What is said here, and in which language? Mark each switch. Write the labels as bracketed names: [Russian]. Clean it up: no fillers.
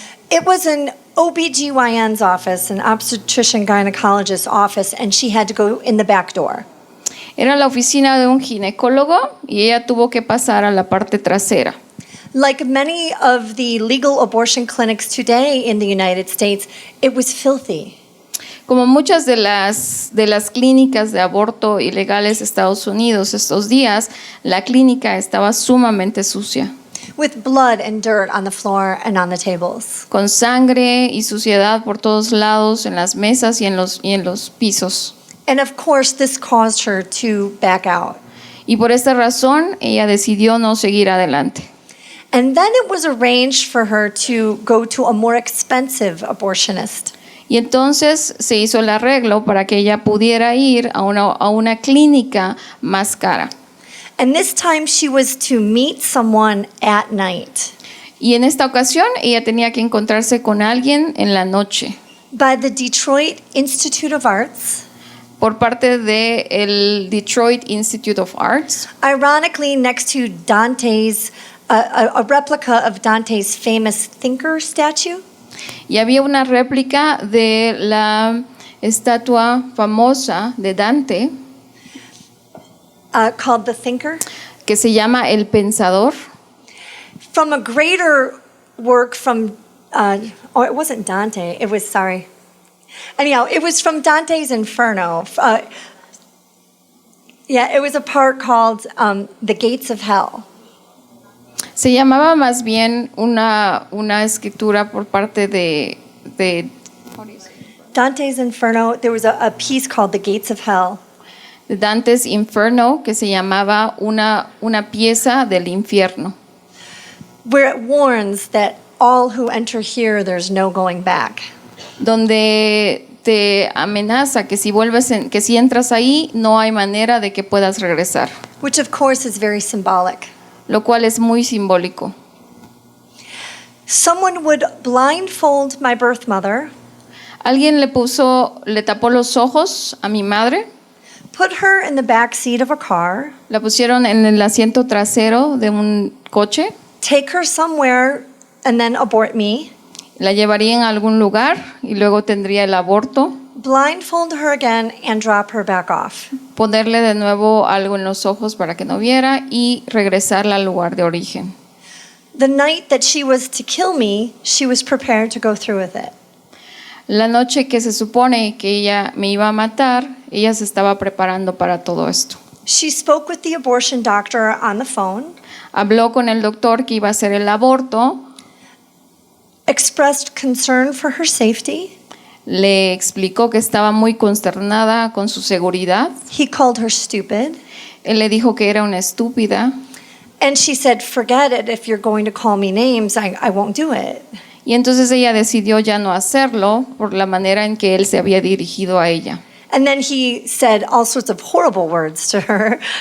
[English] It was an OBGYN's office, an obstetrician gynecologist's office, and she had to go in the back door. [Spanish] Era la oficina de un ginecólogo y ella tuvo que pasar a la parte trasera. [English] Like many of the legal abortion clinics today in the United States, it was filthy. [Spanish] Como muchas de las clínicas de aborto ilegales de Estados Unidos estos días, la clínica estaba sumamente sucia. [English] With blood and dirt on the floor and on the tables. [Spanish] Con sangre y suciedad por todos lados, en las mesas y en los pisos. [English] And of course, this caused her to back out. [Spanish] Y por esta razón, ella decidió no seguir adelante. [English] And then it was arranged for her to go to a more expensive abortionist. [Spanish] Y entonces se hizo el arreglo para que ella pudiera ir a una clínica más cara. [English] And this time she was to meet someone at night. [Spanish] Y en esta ocasión ella tenía que encontrarse con alguien en la noche. [English] By the Detroit Institute of Arts. [Spanish] Por parte del Detroit Institute of Arts. [English] Ironically, next to Dante's, a replica of Dante's famous thinker statue. [Spanish] Y había una réplica de la estatua famosa de Dante. [English] Called The Thinker. [Spanish] Que se llama El Pensador. [English] From a greater work from, it wasn't Dante, it was, sorry. Anyhow, it was from Dante's Inferno. It was a part called The Gates of Hell. [Spanish] Se llamaba más bien una escritura por parte de [English] Dante's Inferno. There was a piece called The Gates of Hell. [Spanish] De Dante's Inferno, que se llamaba una pieza del infierno. [English] Where it warns that all who enter here, there's no going back. [Spanish] Donde te amenaza que que si entras ahí no hay manera de que puedas regresar. [English] Which of course is very symbolic. [Spanish] Lo cual es muy simbólico. [English] Someone would blindfold my birth mother. [Spanish] Alguien le tapó los ojos a mi madre. [English] Put her in the back seat of a car. [Spanish] La pusieron en el asiento trasero de un coche. [English] Take her somewhere and then abort me. [Spanish] La llevarían a algún lugar y luego tendría el aborto. [English] Blindfold her again and drop her back off. [Spanish] Ponerle de nuevo algo en los ojos para que no viera y regresarla al lugar de origen. [English] The night that she was to kill me, she was prepared to go through with it. [Spanish] La noche que se supone que ella me iba a matar, ella se estaba preparando para todo esto. [English] She spoke with the abortion doctor on the phone. [Spanish] Habló con el doctor que iba a hacer el aborto. [English] Expressed concern for her safety. [Spanish] Le explicó que estaba muy consternada con su seguridad. [English] He called her stupid. [Spanish] Él le dijo que era una estúpida. [English] And she said, forget it, if you're going to call me names, I won't do it. [Spanish] Y entonces ella decidió ya no hacerlo por la manera en que él se había dirigido a ella. [English] And then he said all sorts of horrible words to her.